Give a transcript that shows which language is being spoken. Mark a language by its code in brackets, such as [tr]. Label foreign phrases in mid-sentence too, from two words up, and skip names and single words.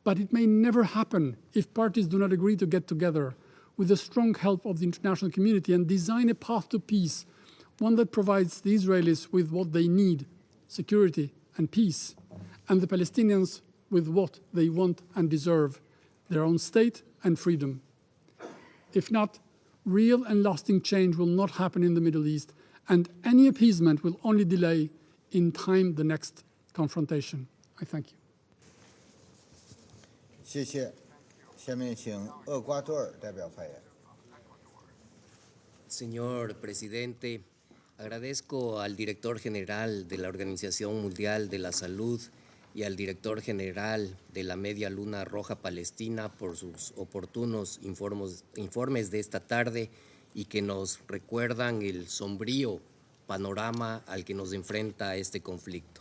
[en] but it may never happen if parties do not agree to get together with the strong help of the international community and design a path to peace, one that provides the Israelis with what they need, security and peace, and the Palestinians with what they want and deserve, their own state and freedom. If not, real and lasting change will not happen in the Middle East, and any appeasement will only delay in time the next confrontation. I thank you. [zh] 谢谢。下面请厄瓜多尔代表发言。 [es] Señor presidente, agradezco al director general de la Organización Mundial de la Salud y al director general de la Media Luna Roja Palestina por sus oportunos informes de esta tarde y que nos recuerdan el sombrío panorama al que nos enfrenta este conflicto.